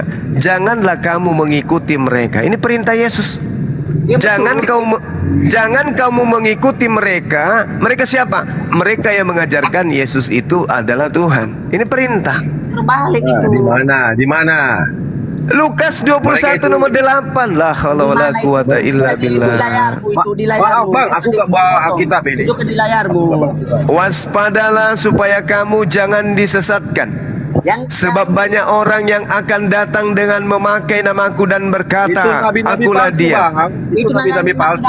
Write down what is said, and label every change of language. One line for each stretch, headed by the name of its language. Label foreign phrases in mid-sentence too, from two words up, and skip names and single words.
Indonesian: Janganlah kamu mengikuti mereka. Ini perintah Yesus. Jangan kamu mengikuti mereka. Mereka siapa? Mereka yang mengajarkan Yesus itu adalah Tuhan. Ini perintah. Terbalik itu. Di mana? Lukas 21 nomor 8.
Arabic: لا حول ولا قوة إلا بالله.
Indonesian: Di layarmu. Bang, aku gak bawa Alkitab ini. Itu di layarmu. Waspadalah supaya kamu jangan disesatkan. Sebab banyak orang yang akan datang dengan memakai namaku dan berkata, akulah dia. Itu nabi-nabi palsu.